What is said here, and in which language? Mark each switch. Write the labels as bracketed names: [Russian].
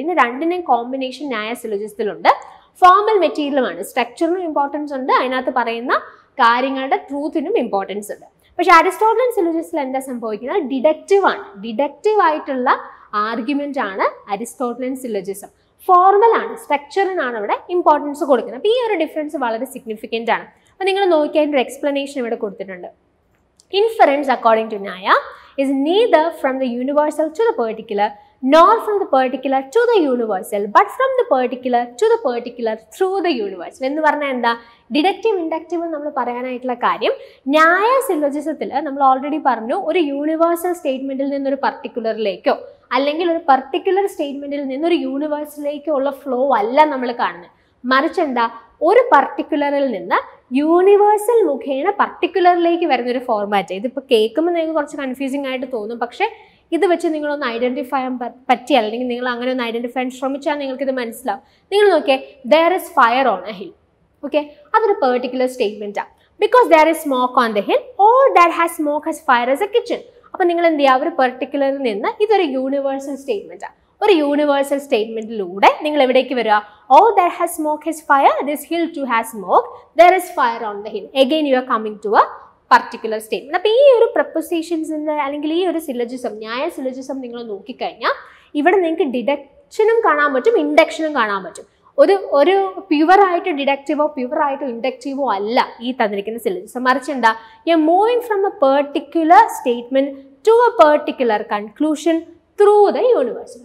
[Malayalam] ഇതിന് രണ്ടിനെയും കോമ്പിനേഷൻ ന്യായ സിലോജിസത്തിലുണ്ട്. ഫോമൽ മെറ്റീരിയലുമാണ്, സ്ട്രക്ചറിനും ഇമ്പോർട്ടൻസ് ഉണ്ട്, അതിനകത്ത് പറയുന്ന കാര്യങ്ങളുടെ ട്രൂത്തിനും ഇമ്പോർട്ടൻസ് ഉണ്ട്. പക്ഷേ അരിസ്റ്റോട്ടലിയൻ സിലോജിസത്തിൽ എന്താ സംഭവിക്കുന്നത്? ഡിഡക്റ്റീവ് ആണ്. ഡിഡക്റ്റീവ് ആയിട്ടുള്ള ആർഗ്യുമെന്റ് ആണ് അരിസ്റ്റോട്ടലിയൻ സിലോജിസം. ഫോർമൽ ആണ്, സ്ട്രക്ചറിനാണ് ഇവിടെ ഇമ്പോർട്ടൻസ് കൊടുക്കുന്നത്. അപ്പോൾ ഈ ഒരു ഡിഫറൻസ് വളരെ സിഗ്നിഫിക്കൻ്റ് ആണ്. അപ്പോൾ നിങ്ങൾ നോക്കിയാൽ ഒരു എക്സ്പ്ലനേഷൻ ഇവിടെ കൊടുത്തിട്ടുണ്ട്. [English] Inference, according to Nyaya, is neither from the universal to the particular, nor from the particular to the universal, but from the particular to the particular through the universal. [Malayalam] എന്ന് പറഞ്ഞാൽ എന്താ? ഡിഡക്റ്റീവ്, ഇൻഡക്റ്റീവ് നമ്മൾ പറയാനായിട്ടുള്ള കാര്യം ന്യായ സിലോജിസത്തിൽ നമ്മൾ already പറഞ്ഞു, ഒരു universal സ്റ്റേറ്റ്മെന്റിൽ നിന്നൊരു പർട്ടിക്കുലറിലേക്കോ അല്ലെങ്കിൽ ഒരു പർട്ടിക്കുലർ സ്റ്റേറ്റ്മെന്റിൽ നിന്നൊരു യൂണിവേഴ്സിലേക്കോ ഉള്ള ഫ്ലോ അല്ല നമ്മൾ കാണുന്നത്. മറിച്ച് എന്താ? ഒരു പർട്ടിക്കുലറിൽ നിന്ന് യൂണിവേഴ്സൽ മുഖേന പർട്ടിക്കുലറിലേക്ക് വരുന്നൊരു ഫോർമാറ്റ്. ഇതിപ്പോൾ കേൾക്കുമ്പോൾ നിങ്ങൾക്ക് കുറച്ച് കൺഫ്യൂസിങ് ആയിട്ട് തോന്നും, പക്ഷേ ഇത് വെച്ച് നിങ്ങളൊന്ന് ഐഡന്റിഫൈ ചെയ്യാൻ പറ്റിയാൽ അല്ലെങ്കിൽ നിങ്ങൾ അങ്ങനെ ഒന്ന് ഐഡന്റിഫൈ ചെയ്യാൻ ശ്രമിച്ചാൽ നിങ്ങൾക്ക് ഇത് മനസ്സിലാവും. നിങ്ങൾ നോക്കിയേ, [English] there is fire on a hill. [Malayalam] Okay, അതൊരു പെർട്ടിക്കുലർ സ്റ്റേറ്റ്മെന്റ് ആണ്. [English] Because there is smoke on the hill, all that has smoke has fire as a kitchen. [Malayalam] അപ്പോൾ നിങ്ങൾ എന്ത് ചെയ്യുക, ഒരു പെർട്ടിക്കുലറിൽ നിന്ന് ഇതൊരു യൂണിവേഴ്സൽ സ്റ്റേറ്റ്മെന്റ് ആണ്. ഒരു യൂണിവേഴ്സൽ സ്റ്റേറ്റ്മെന്റിലൂടെ നിങ്ങൾ എവിടേക്ക് വരിക, [English] all that has smoke has fire, this hill too has smoke, there is fire on the hill. Again you are coming to a particular statement. [Malayalam] അപ്പോൾ ഈ ഒരു പ്രപ്പോസിഷൻസിന്റെ അല്ലെങ്കിൽ ഈ ഒരു സിലോജിസം, ന്യായ സിലോജിസം നിങ്ങൾ നോക്കിക്കഴിഞ്ഞാൽ ഇവിടെ നിങ്ങൾക്ക് ഡിഡക്ഷനും കാണാൻ പറ്റും, ഇൻഡക്ഷനും കാണാൻ പറ്റും. ഒരു പ്യുവറായിട്ട് ഡിഡക്റ്റീവോ പ്യുവറായിട്ട് ഇൻഡക്റ്റീവോ അല്ല ഈ തന്നിരിക്കുന്ന സിലോജിസം. മറിച്ച് എന്താ, [English] You are moving from a particular statement to a particular conclusion through the universal.